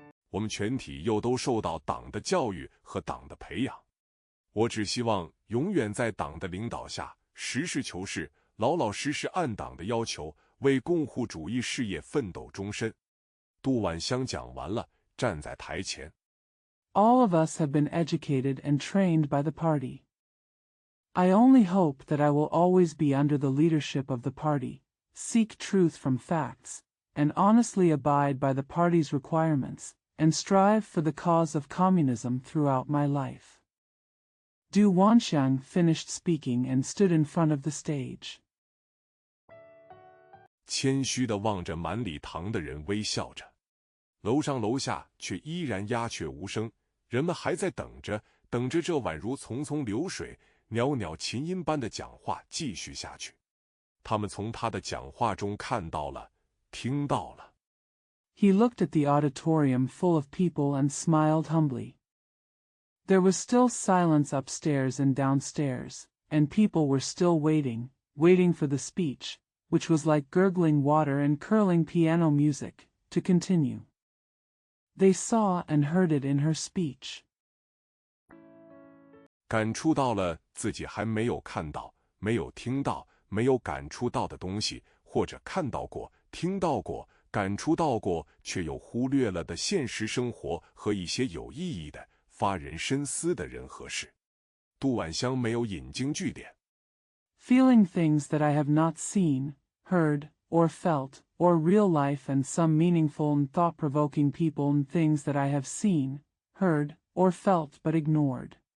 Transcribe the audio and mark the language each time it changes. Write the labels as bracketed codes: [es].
[zh] 我们全体又都受到党的教育和党的培养。我只希望永远在党的领导下，实事求是，老老实实按党的要求，为共护主义事业奋斗终身。杜晚香讲完了，站在台前。 [en] All of us have been educated and trained by the party. I only hope that I will always be under the leadership of the party, seek truth from facts, and honestly abide by the party's requirements, and strive for the cause of communism throughout my life. Du Wanxiang finished speaking and stood in front of the stage. [zh] 谦虚地望着满礼堂的人微笑着，楼上楼下却依然鸦雀无声，人们还在等着，等着这宛如匆匆流水、袅袅琴音般的讲话继续下去。他们从他的讲话中看到了，听到了。 [en] He looked at the auditorium full of people and smiled humbly. There was still silence upstairs and downstairs, and people were still waiting, waiting for the speech, which was like gurgling water and curling piano music, to continue. They saw and heard it in her speech. [zh] 感触到了自己还没有看到、没有听到、没有感触到的东西，或者看到过、听到过、感触到过，却又忽略了的现实生活和一些有意义的、发人深思的人和事。杜婉香没有引经据典。 [en] Feeling things that I have not seen, heard, or felt, or real life and some meaningful and thought-provoking people and things that I have seen, heard, or felt but ignored.